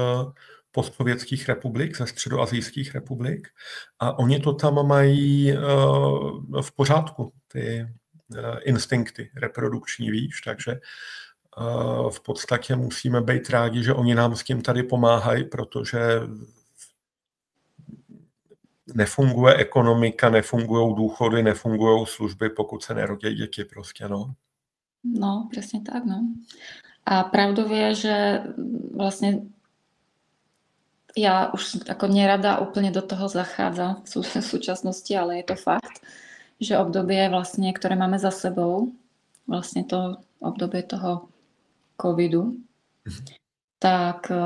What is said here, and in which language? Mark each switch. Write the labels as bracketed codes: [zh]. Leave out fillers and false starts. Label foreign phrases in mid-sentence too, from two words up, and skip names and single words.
[cs] postsovětských republik, ze středoasijských republik, a oni to tam mají v pořádku, ty instinkty reprodukční, víš, takže v podstatě musíme být rádi, že oni nám s tím tady pomáhají, protože nefunguje ekonomika, nefungují důchody, nefungují služby, pokud se nerodí děti prostě, no. [sk] No, presne tak, no. A pravdou je, že vlastne ja už ako nerada úplne do toho zachádzam v súčasnosti, ale je to fakt, že obdobie vlastne, ktoré máme za sebou, vlastne to obdobie toho covidu, tak